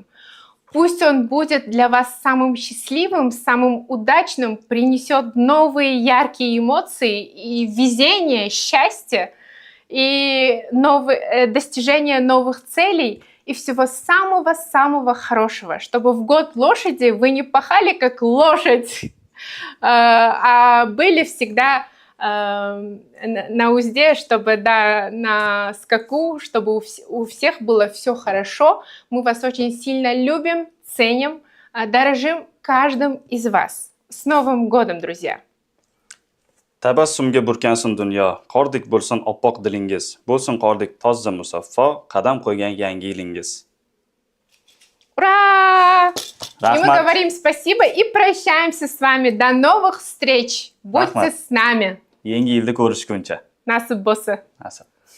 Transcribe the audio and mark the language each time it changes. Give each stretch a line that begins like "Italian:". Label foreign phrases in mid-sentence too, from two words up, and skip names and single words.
Russian: Пусть он будет для вас самым счастливым, самым удачным, принесет новые яркие эмоции и везение, счастье, и достижение новых целей, и всего самого-самого хорошего, чтобы в год лошади вы не пахали как лошадь, а были всегда на узде, чтобы на скаку, чтобы у всех было все хорошо. Мы вас очень сильно любим, ценим, дорожим каждым из вас. С Новым годом, друзья!
Uzbek: Tabassumga burkansin dunyo, qordek bo'lsin oppoq dilingiz, bo'lsin qordek toza musaffo, qadam qo'ygan yangi yilingiz.
Russian: Ура! И мы
Uzbek: Rahmat.
Russian: говорим спасибо и прощаемся с вами. До новых встреч! Будьте
Uzbek: Rahmat.
Russian: с нами!
Uzbek: Yangi yilda ko'rishguncha. Nasib bo'lsa! Nasib.